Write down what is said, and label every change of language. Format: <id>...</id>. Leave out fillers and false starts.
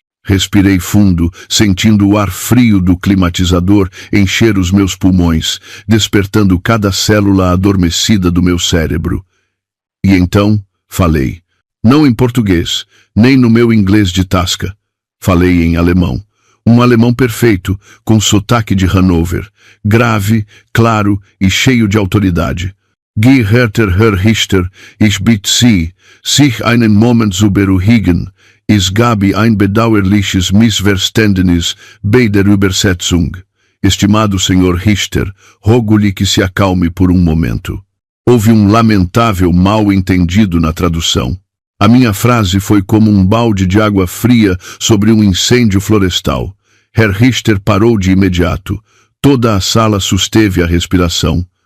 <pt>Respirei fundo, sentindo o ar frio do climatizador encher os meus pulmões, despertando cada célula adormecida do meu cérebro. E então, falei. Não em português, nem no meu inglês de tasca. Falei em alemão. Um alemão perfeito, com sotaque de Hannover, grave, claro e cheio de autoridade.</pt> <de>Geehrter Herr Richter, ich bitte Sie, sich einen Moment zu beruhigen. Es gab ein bedauerliches Missverständnis bei der Übersetzung.</de> <pt>Estimado Sr. Richter, rogo-lhe que se acalme por um momento. Houve um lamentável mal-entendido na tradução. A minha frase foi como um balde de água fria sobre um incêndio florestal. Herr Richter parou de imediato. Toda a sala susteve a respiração.</pt>